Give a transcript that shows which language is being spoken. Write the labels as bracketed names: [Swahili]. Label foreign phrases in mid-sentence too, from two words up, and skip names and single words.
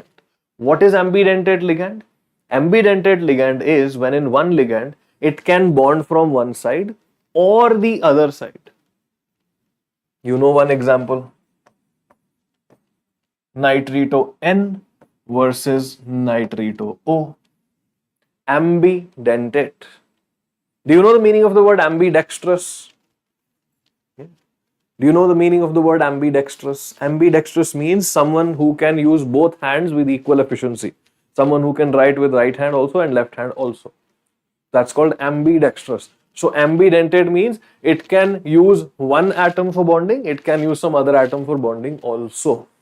[English] What is ambidentate ligand? Ambidentate ligand is when in one ligand it can bond from one side or the other side. You know one example. Nitrito N versus nitrito O. Ambidentate. Do you know the meaning of the word ambidextrous? Do you know the meaning of the word ambidextrous? Ambidextrous means someone who can use both hands with equal efficiency. Someone who can write with right hand also and left hand also. That's called ambidextrous. So ambidentate means it can use one atom for bonding, it can use some other atom for bonding also.